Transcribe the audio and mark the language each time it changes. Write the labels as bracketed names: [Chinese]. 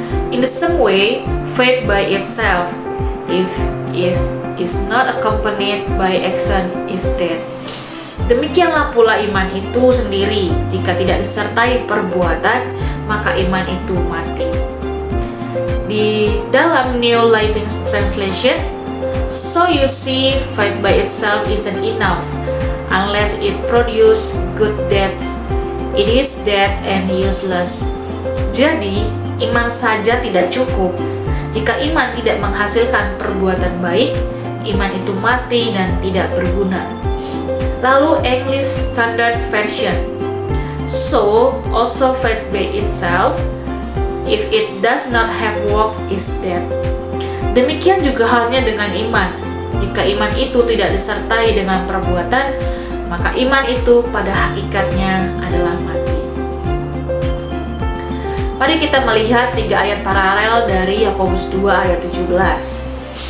[English] In the same way, faith by itself, if it is not accompanied by action, is dead. [Indonesian] Demikianlah pula iman itu sendiri, jika tidak disertai perbuatan, maka iman itu mati. Di dalam [English] New Living Translation, so you see, faith by itself isn't enough, unless it produces good deeds. It is dead and useless. [Indonesian] Jadi, iman saja tidak cukup. Jika iman tidak menghasilkan perbuatan baik, iman itu mati dan tidak berguna. Lalu English Standard Version. [English] So, also faith by itself, if it does not have work, is dead. [Indonesian] Demikian juga halnya dengan iman. Jika iman itu tidak disertai dengan perbuatan, maka iman itu pada hakikatnya adalah mati. Mari kita melihat 3 ayat paralel dari Yakobus 2 ayat 17.